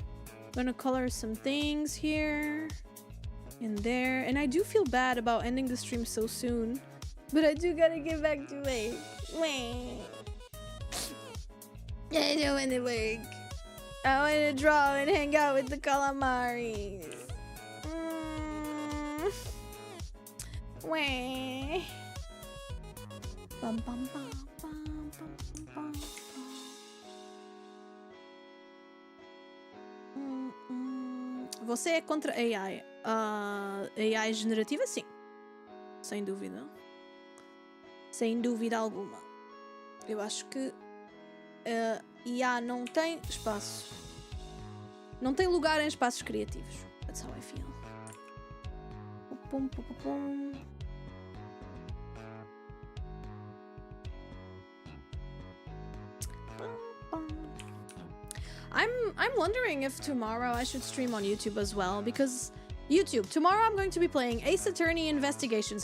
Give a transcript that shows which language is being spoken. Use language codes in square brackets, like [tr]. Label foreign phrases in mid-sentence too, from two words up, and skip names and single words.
[en] I'm gonna color some things here and there. And I do feel bad about ending the stream so soon. But I do gotta get back to work. I don't wanna work. I wanna draw and hang out with the calamaris. Wah. Bum, bum, bum, bum, bum, bum, bum. [pt] Você é contra AI? AI generativa, sim. Sem dúvida. Sem dúvida alguma. Eu acho que IA não tem espaço. Não tem lugar em espaços criativos. [en] That's how I feel. Pum, pum, pum, pum. I'm wondering if tomorrow I should stream on YouTube as well, because YouTube, tomorrow I'm going to be playing Ace Attorney Investigations.